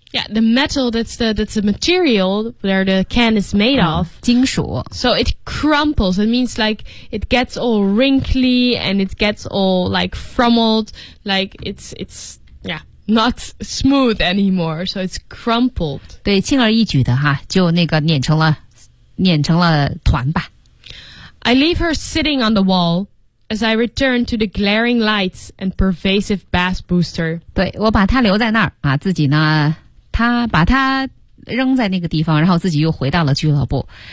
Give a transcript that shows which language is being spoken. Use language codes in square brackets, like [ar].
[en] Yeah, the metal that's the material where the can is made of. [zh] 金属。 [en] So it crumples, it means like it gets all wrinkly and it gets all like frummeled, like it's not smooth anymore, so it's crumpled. [zh] 对，轻而易举的哈，就那个碾成了团吧。 [en] I leave her sitting on the wall. As I return to the glaring lights and pervasive bass booster. [zh] 对，我把它留在那儿啊，自己呢，他把它扔在那个地方，然后自己又回到了俱乐部。